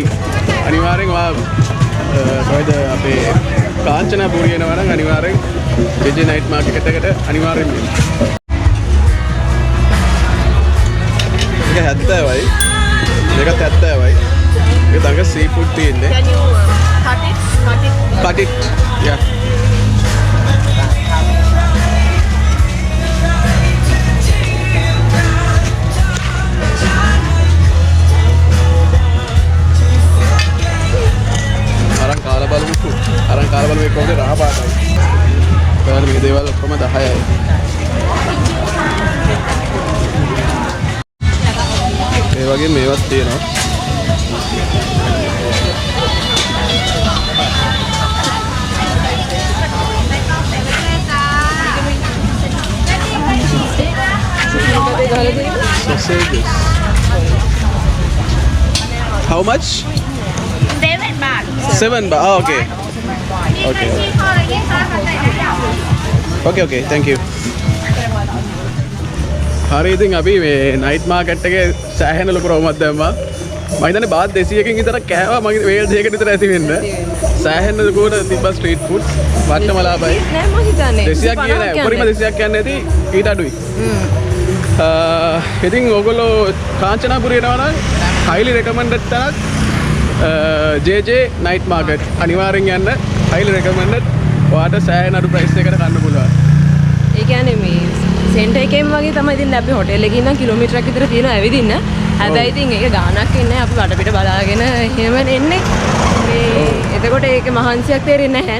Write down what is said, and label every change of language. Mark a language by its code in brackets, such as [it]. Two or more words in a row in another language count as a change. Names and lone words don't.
[si] අනිවාර්යෙන් වා කොයිද අපේ කාංචනා පුරිය යනවා නම් අනිවාර්යෙන් ජෙජේ නයිට් මාකට් එකට අනිවාර්යෙන් එන්න. ඒක 70යි. මේකත් 70යි. ඒක තංග සී ෆුඩ් තියෙන්නේ. [en] Can you cut it? Cut it. Yeah. [si] අරන් කාලා බලමු. මේ කොහොමද රහ පාටයි. ඒවල මේ දේවල් ඔක්කොම 10යි. ඒ වගේ මේවත් තියෙනවා. [en] Sausages. How much? 7 baht. 7 baht. Oh, okay. Okay. Okay, thank you. [si] හරි ඉතින් අපි මේ [en] night market [si] එකේ සෑහෙන ලොකු රවුමක් දැම්මා. මම හිතන්නේ බාත් 200කින් විතර කෑවා මගේ වේල් දෙකකට විතර ඇති වෙන්න. සෑහෙන ලොකුට තිබ්බ [en] street foods [si] වට්ටම ලාභයි. නෑ මම හිතන්නේ 200ක් කියන්නේ උඩරිම 200ක් කියන්නේ නැති ඊට අඩුයි. ඉතින් ඔයගොල්ලෝ කාංචනාපුරේ යනවා නම් [en] highly recommended [si] තැනක් JJ night market අනිවාර්යෙන් යන්න [en] highly recommended [si] ඔයාට සෑහෙන අඩු price එකකට ගන්න පුළුවන්. ඒ කියන්නේ මේ සෙන්ටර් එකෙන් වගේ තමයි ඉතින් අපි හොටෙල් එකේ ඉඳන් කිලෝමීටරයක් විතර තියෙනවා ඇවිදින්න. හැබැයි ඉතින් ඒක ගාණක් ඉන්නේ අපි වටපිට බලාගෙන එහෙම එන්නේ. මේ එතකොට ඒක මහන්සියක් තේරෙන්නේ නැහැ.